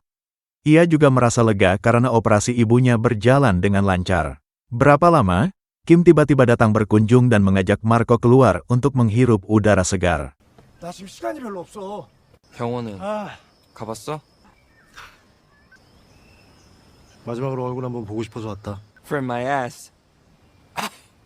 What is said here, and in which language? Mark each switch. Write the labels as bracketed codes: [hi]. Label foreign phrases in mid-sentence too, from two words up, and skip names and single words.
[id] Ia juga merasa lega karena operasi ibunya berjalan dengan lancar. Berapa lama, Kim tiba-tiba datang berkunjung dan mengajak Marco keluar untuk menghirup udara segar. [ko] 나 지금 시간이 별로 없어 병원은 가봤어? 마지막으로 얼굴 한번 보고 싶어서 왔다 [en] For my ass.